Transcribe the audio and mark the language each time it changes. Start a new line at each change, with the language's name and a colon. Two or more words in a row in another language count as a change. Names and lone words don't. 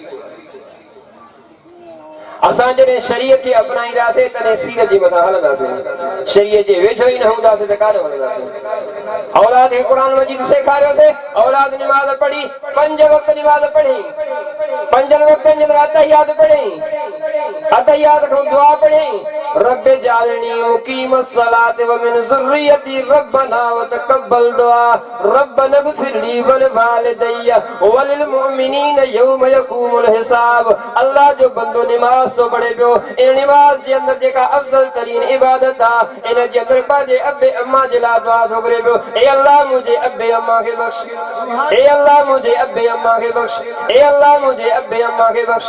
Sindhi: असां जॾहिं शरीयत खे अपनाईंदासीं तॾहिं सीरत जे मथां हलंदासीं। शरीयत जे वेझो ई न हूंदासीं त काॾे हलंदासीं? औलाद खे क़ुरान मजीद सेखारियोसीं, औलाद निमाज़ पढ़ी, 5 वक़्त निमाज़ पढ़ी, 5 वक़्तनि जे अंदरि अतहियात पढ़ी, अतहियात खां दुआ पढ़ी,
Arabic: ربّ اجعلني مقيم الصلاة ومن ذريتي ربنا وتقبل دعاء ربنا اغفر لي ولوالدي وللمؤمنين يوم يقوم الحساب.
Sindhi: अल्लाह जो बंदो नमाज तो पढ़े पियो इन नमाज जे अंदर जेका अफजल तरीन इबादत आ इन जे अंदर पाजे अब्बे अम्मा जे ला दुआ तो करे पियो
Urdu: اے اللہ مجھے ابے اماں کے بخش, اے اللہ مجھے ابے اماں کے بخش, اے اللہ مجھے ابے اماں کے بخش.